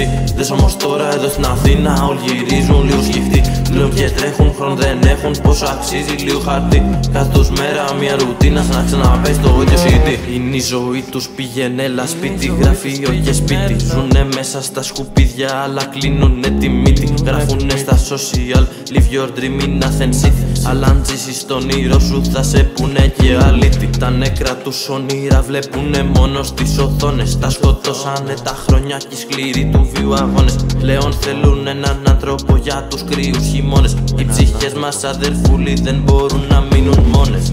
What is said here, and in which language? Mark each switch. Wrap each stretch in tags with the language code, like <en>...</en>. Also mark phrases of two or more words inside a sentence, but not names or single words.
<el>Δες όμως τώρα εδώ στην Αθήνα όλοι γυρίζουν λίγο σκεφτοί. Δουλεύουν και τρέχουν, χρόνο δεν έχουν, πόσο αξίζει λίγο χαρτί. Κάθε τους μέρα μια ρουτίνα σαν να ξαναπέζει το ίδιο CD. Είναι η ζωή τους, πήγαινε έλα σπίτι, γραφείο και σπίτι. Ζουνε μέσα στα σκουπίδια αλλά κλείνουνε τη μύτη. Γράφουνε στα social,</el> <en>live your dream in Athens City.</en> <el>Αλλά αν ζήσεις τον όνειρο σου θα σε πούνε και αλήτη. Τα νεκρά τους όνειρα βλέπουνε μόνο στις οθόνες. Τα σκοτώσανε τα χρόνια και οι σκληροί του βίου αγώνες. Πλέον θέλουν έναν άνθρωπο για τους κρύους χειμώνες. Οι ψυχές μας αδερφούλοι δεν μπορούν να μείνουν μόνες.</el>